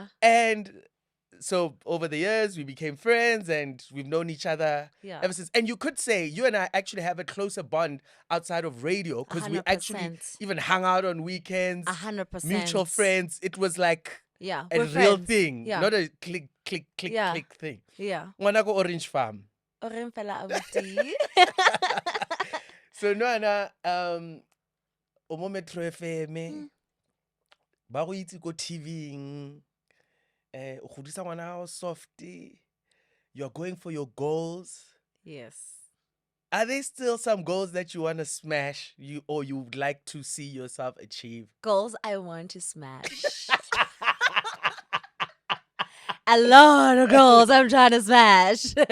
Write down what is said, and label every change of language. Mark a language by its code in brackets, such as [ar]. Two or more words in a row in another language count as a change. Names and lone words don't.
[en] And so over the years, we became friends and we've known each other ever since. And you could say you and I actually have a closer bond outside of radio because we actually even hung out on weekends. 100%. Mutual friends. It was like a real friends. thing, not a click, click thing. Yeah. [tn] Ngwana ko Orange Farm. Orange fela abuti. So Noana, o Metro FM, ba go itse ko TV-ing, o godisa ngwana hao softy, [en] you're going for your goals. Yes. Are there still some goals that you want to smash, or you would like to see yourself achieve? Goals I want to smash. A lot of goals I'm trying to smash.